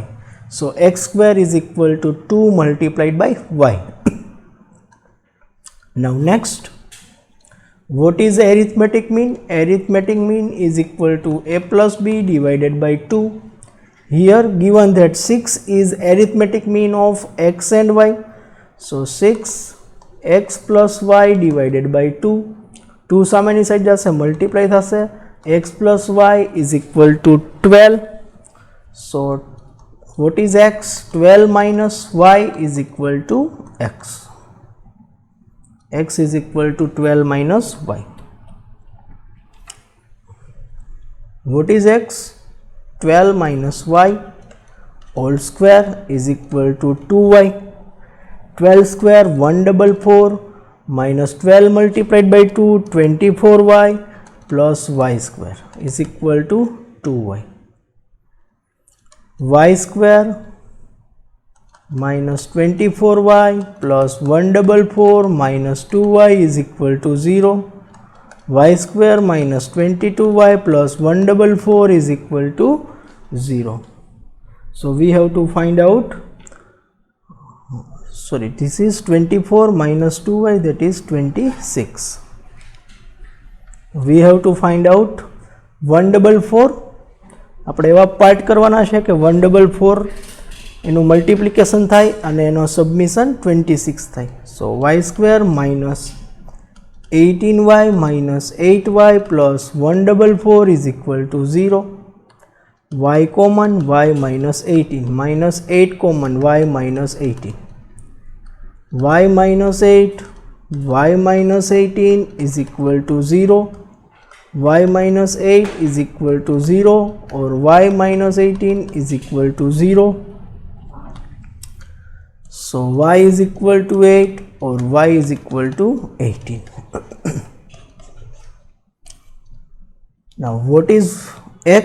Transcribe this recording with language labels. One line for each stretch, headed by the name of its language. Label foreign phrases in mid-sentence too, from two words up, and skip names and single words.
English: So x square is equal to 2 multiplied by y. Now next, what is arithmetic mean? Arithmetic mean is equal to a plus b divided by 2. Here given that 6 is arithmetic mean of x and y. So 6 x plus y divided by 2.
Gujarati: 2 સામેની સાઈડ જશે, મલ્ટીપ્લાય થશે.
English: x plus y is equal to 12. So what is x? 12 minus y is equal to x. X is equal to 12 minus y. What is x? 12 minus y whole square is equal to 2y. 12 square 144 minus 12 multiplied by 2 24y plus y square is equal to 2y. Y square minus 24y plus 144 minus 2y is equal to 0. Y square minus 22y plus 144 is equal to 0. So we have to find out, sorry, this is 24 minus 2y, that is 26. We have to find out 144.
Gujarati: આપણે એવા પાર્ટ કરવાના છે કે 144 એનું મલ્ટિપ્લિકેશન થાય અને એનો સબમિશન 26 થાય.
English: so y square minus 18y minus 8y plus 144 is equal to 0. Y common, y minus 18, minus 8 common, y minus 18. Y minus 8, y minus 18 is equal to 0. Y minus 8 is equal to 0 or y minus 18 is equal to 0. So y is equal to 8 or y is equal to 18. Now what is x?